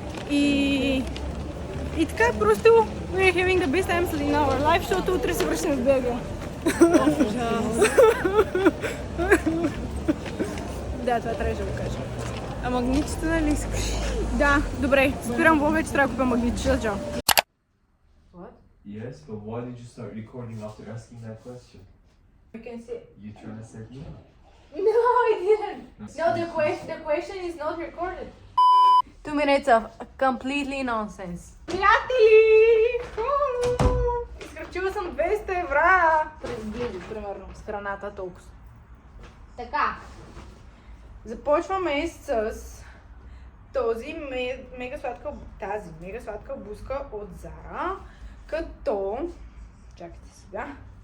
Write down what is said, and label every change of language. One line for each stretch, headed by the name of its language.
Bulgarian: И така просто
English: we're having the best times in our life,
Bulgarian: защото утре се връщаме в Белгия. Да, това трябваше да го кажа. А магнитчето нали искаш? Да, добре. Спирам влога, че трябва да купя магнитчета. Чао.
English: Yes, but why did you start recording after asking that question? You can see. You trying to set me up? No, I didn't. No, the question is not recorded. 2 minutes of completely nonsense.
Bulgarian: Приятели! Изхарчила съм 200 евра! През близо, примерно, с храната толкова. Така. Започваме с тази мега сладка буска от Зара, като... Чакайте сега.